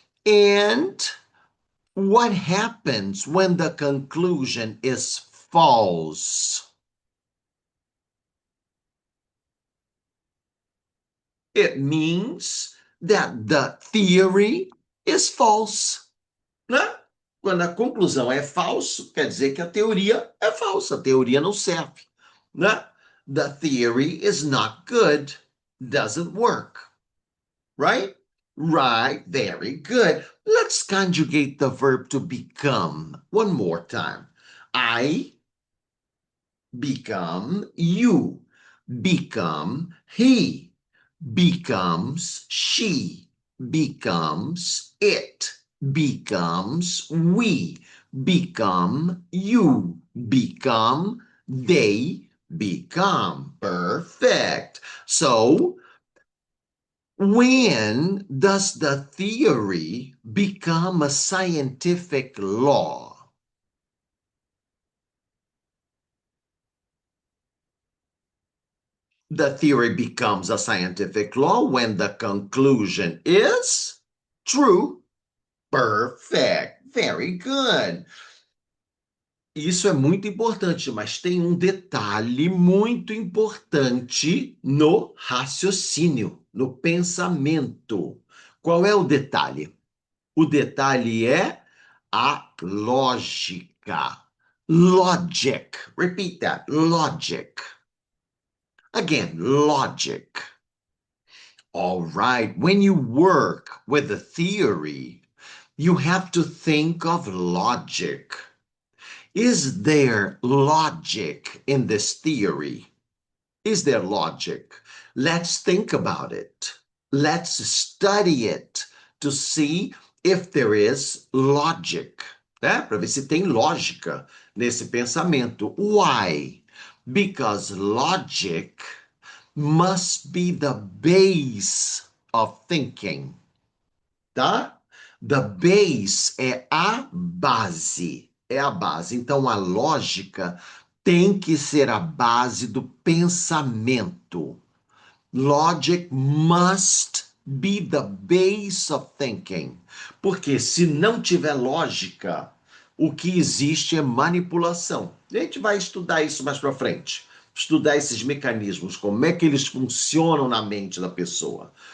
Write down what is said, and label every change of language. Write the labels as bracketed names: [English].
[English] And what happens when the conclusion is false? It means that the theory is false, né? [Portuguese] Quando a conclusão é falso, quer dizer que a teoria é falsa, a teoria não serve, né? [English] The theory is not good, doesn't work, right? Right, very good. Let's conjugate the verb to become one more time. I become you, become he, becomes she, becomes it, becomes we, become you, become they, become. Perfect. So, when does the theory become a scientific law? The theory becomes a scientific law when the conclusion is true. Perfect. Very good. [Portuguese] Isso é muito importante, mas tem um detalhe muito importante no raciocínio, no pensamento. Qual é o detalhe? O detalhe é a lógica. [English] Logic. Repeat that. Logic. Again, logic. All right. When you work with a theory, you have to think of logic. Is there logic in this theory? Is there logic? Let's think about it. Let's study it to see if there is logic, né? [Portuguese] Para ver se tem lógica nesse pensamento. [English] Why? Because logic must be the base of thinking, tá? The base [Portuguese] é a base, é a base. Então a lógica tem que ser a base do pensamento. [English] Logic must be the base of thinking. [Portuguese] Porque se não tiver lógica, o que existe é manipulação. A gente vai estudar isso mais para frente. Estudar esses mecanismos, como é que eles funcionam na mente da pessoa.